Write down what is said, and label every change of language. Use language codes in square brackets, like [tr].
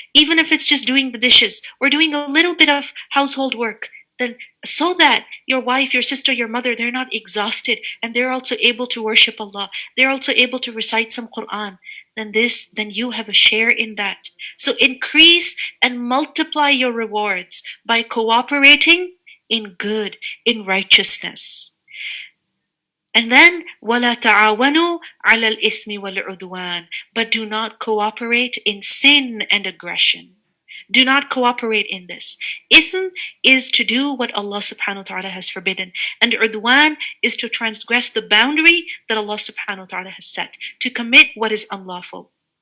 [en] Even if it's just doing the dishes or doing a little bit of household work, then so that your wife, your sister, your mother, they're not exhausted and they're also able to worship Allah. They're also able to recite some Quran. Then you have a share in that. So increase and multiply your rewards by cooperating in good, in righteousness. And then, [ar] وَلَا تَعَاوَنُوا عَلَى الْإِثْمِ وَالْعُدْوَانِ. [en] But do not cooperate in sin and aggression. Do not cooperate in this. Ithm is to do what Allah subhanahu wa ta'ala has forbidden. And udwan is to transgress the boundary that Allah subhanahu wa ta'ala has set, to commit what is unlawful.